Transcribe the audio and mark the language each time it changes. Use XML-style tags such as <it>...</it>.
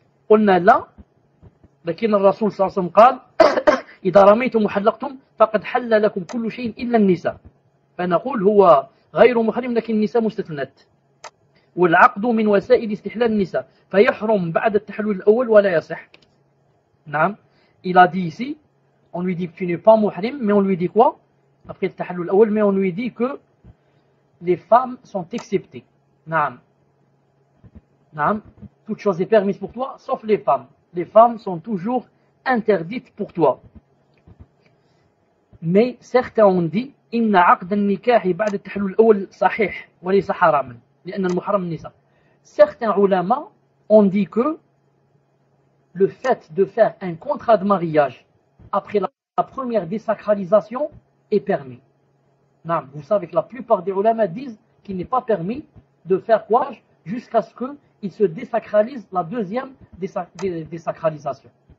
<ar>قلنا لا، لكن الرسول صلى الله عليه وسلم قال إذا رميتم وحلقتم فقد حل لكم كل شيء إلا النساء. فنقول هو غير محرم لكن النساء مستثنات. والعقد من وسائل استحلال النساء فيحرم بعد التحلل الأول ولا يصح. نعم.</ar> <fr>Il a dit ici, on lui dit que tu n'es pas muhrim, mais on lui dit quoi? Après le tahallul al-awwal, mais on lui dit que les femmes sont exceptées. Naam. Naam. Toute chose est permise pour toi, sauf les femmes. Les femmes sont toujours interdites pour toi. Mais certains ont dit,</fr> <ar>إن عقد النكاح بعد التحلل الأول صحيح وليس حراما لأن المحرم النساء.</ar> <fr>Certains ulama ont dit que le fait de faire un contrat de mariage après la première désacralisation est permis. Non, vous savez que la plupart des ulama disent qu'il n'est pas permis de faire quoi jusqu'à ce qu'il se désacralise la deuxième désacralisation.</fr>